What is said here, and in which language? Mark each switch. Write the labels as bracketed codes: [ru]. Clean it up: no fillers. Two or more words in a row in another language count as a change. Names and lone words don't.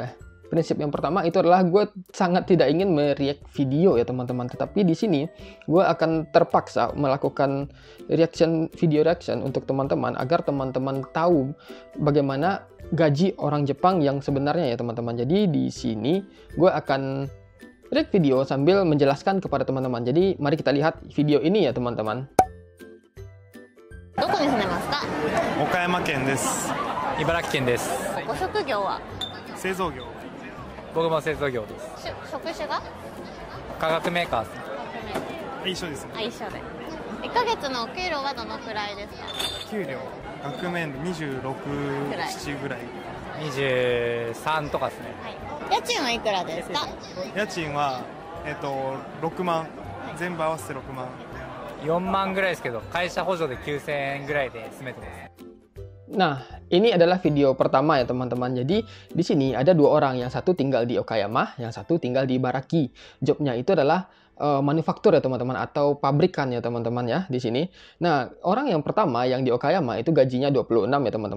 [id] Prinsip yang pertama itu adalah gue sangat tidak ingin mereact video ya teman-teman, tetapi di sini gue akan terpaksa melakukan video reaction untuk teman-teman agar teman-teman tahu bagaimana gaji orang Jepang yang sebenarnya ya teman-teman. Jadi di sini gue akan react video sambil menjelaskan kepada teman-teman. Jadi mari kita lihat video ini ya teman-teman. [ja] どこに住んでますか？岡山県です。茨城県です。ご職業は？製造業。僕も製造業です。職種が？化学メーカーです。一緒ですね。あ、一緒で。1ヶ月のお給料はどのくらいですか？給料額面で26、7ぐらい。 23とかですね。はい。家賃はいくらですか？家賃は6万、全部合わせて6万。 4万ぐらいですけど、会社補助で9000円ぐらいで住めてます。 [id] Nah, ini adalah video pertama ya teman-teman. Jadi di sini ada dua orang, yang satu tinggal di Okayama, yang satu tinggal di Ibaraki. Jobnya itu adalah manufaktur ya teman-teman, atau pabrikan ya teman-teman ya di sini. Nah, orang yang pertama yang di Okayama itu gajinya 26 ya teman-teman.